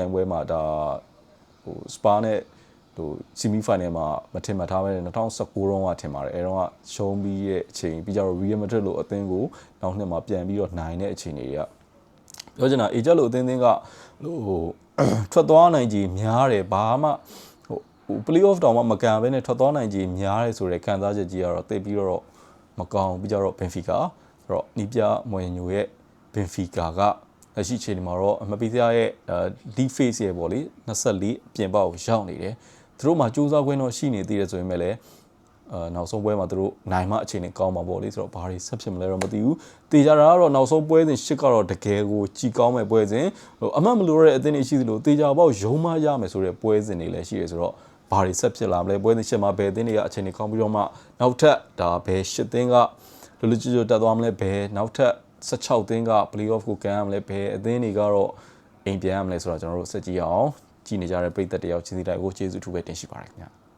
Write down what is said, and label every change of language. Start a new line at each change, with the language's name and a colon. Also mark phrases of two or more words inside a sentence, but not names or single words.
Burmese: င်ပွဲမှာဒါဟို Spa နဲ့ဟို
English: semi final
Burmese: မှာမထင်မှတ်ထားပဲ2019တုန်းကထင်ပါတယ်အဲတော့ကရှုံးပြီးရဲ့အချိန်ပြီးကြတော့ Real Madrid လို့အသင်းကိုနောက်နှစ်မှာပြန်ပြီးတော့နိုင်တဲ့အချိန်တွေကပြောချင်တာ Eject လို့အသင်းကဟိုထွက်သွားနိုင်ကြီးများတယ်ဘာမှဟို
English: play off
Burmese: တောင်မှမကန်ဘဲနဲ့ ထွက်သွားနိုင်ကြီးများတယ်ဆိုတဲ့ခံစားချက်ကြီးကတော့တိတ်ပြီးတော့မကောင်းပြီးကြတော့ Benfica ဆိုတော့နီးပြမွေညိုရဲ့ Benfica ကလက်ရှိချိန်မှာတော့အမပီးစရဲ့ league phase ရဲ့ပေါ့လေ24ပြင်ပကိုရောက်နေတယ်သူတို့မှာစူးစမ်းခွင့်တော့ရှိနေသေးတယ်ဆိုရင်လည်းနောက်ဆုံးပွဲမှာသူတို့နိုင်မှအခြေအနေကောင်းမှာ ပေါ့လေဆိုတော့ဘာတွေဆက်ဖြစ်မလဲတော့မသိဘူးတေချာတာကတော့နောက်ဆုံးပွဲစဉ်8ကတော့တကယ်ကိုကြည်ကောင်းမဲ့ပွဲစဉ်အမှတ်မလို့တဲ့အသင်းတွေရှိသလိုတေချာပေါက်ရုံးမရမယ်ဆိုတဲ့ပွဲစဉ်တွေလည်းရှိတယ်ဆိုတော့ဘာတွေဆက်ဖြစ်လာမလဲပွဲစဉ်8မှာဘယ်အသင်းတွေကအခြေအနေကောင်းပြီးတော့မှနောက်ထပ်ဒါဘယ်8သင်းကလူလူကျွတ်တက်သွားမလဲဘယ်နောက်ထပ်16သင်းက
English: play off
Burmese: ကိုကန်ရမလဲဘယ်အသင်းတွေကတော့အိမ်ပြန်ရမလဲဆိုတော့ကျွန်တော်တို့စက်ကြည့်အောင်ကြည့်နေကြတဲ့ပရိသတ်တယောက်ချင်းစီတိုင်းကိုကျေးဇူးထူးပဲတင်ရှိပါရခင်ဗျာ